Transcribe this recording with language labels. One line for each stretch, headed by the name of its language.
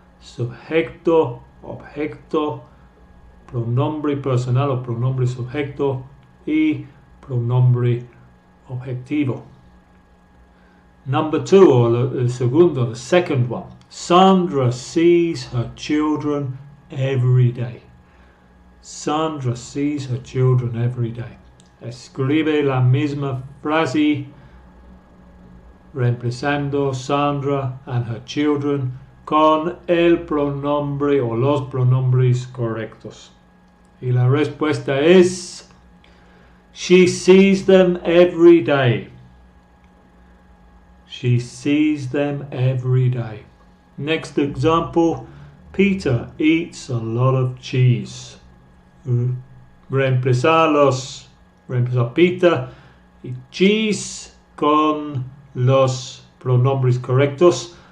Spanish: Sujeto, objeto, pronombre personal o pronombre sujeto y pronombre objetivo.
English: Number 2, or
Spanish: el segundo,
English: the second one. Sandra sees her children every day. Sandra sees her children every day.
Spanish: Escribe la misma frase reemplazando Sandra
English: and her children
Spanish: con el pronombre o los pronombres correctos. Y la respuesta es
English: she sees them every day. She sees them every day. Next example, Peter eats a lot of cheese.
Spanish: Reemplazar Peter y cheese con los pronombres correctos.